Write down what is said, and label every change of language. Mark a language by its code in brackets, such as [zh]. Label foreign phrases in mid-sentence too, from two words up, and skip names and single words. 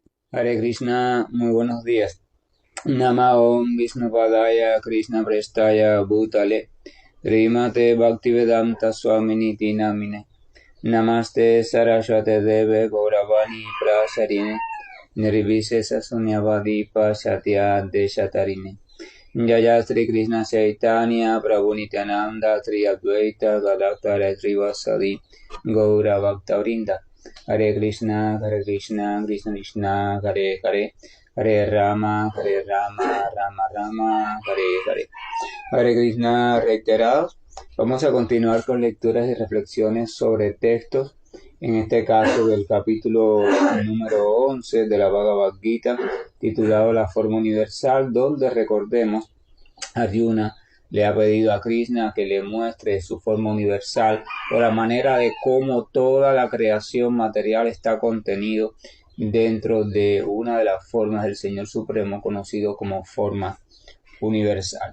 [es] Hare Krishna, muy buenos días. [sa] Nama Om Vishnupadaya Krishna Prestaya Bhutale Srimate Bhaktivedanta Swaminiti Namine Namaste Saraswate Deve Gauravani Prasarine Nirvisesa Sunyavadi Pasatya Deshatarine Jaya Sri Krishna Chaitanya Prabhu Nityananda Sri Advaita Gadadhara Srivasadi Gaura Bhaktavrinda Hare Krishna, Krishna Krishna, Hare Hare, Hare Rama, Rama Rama, Hare Hare. [es] Hare Krishna reiterados. Vamos a continuar con lecturas y reflexiones sobre textos, en este caso del capítulo número 11 de la Bhagavad Gita, titulado La Forma Universal, donde recordemos, Arjuna le ha pedido a Krishna que le muestre su forma universal o la manera de cómo toda la creación material está contenido dentro de una de las formas del Señor Supremo conocido como forma universal.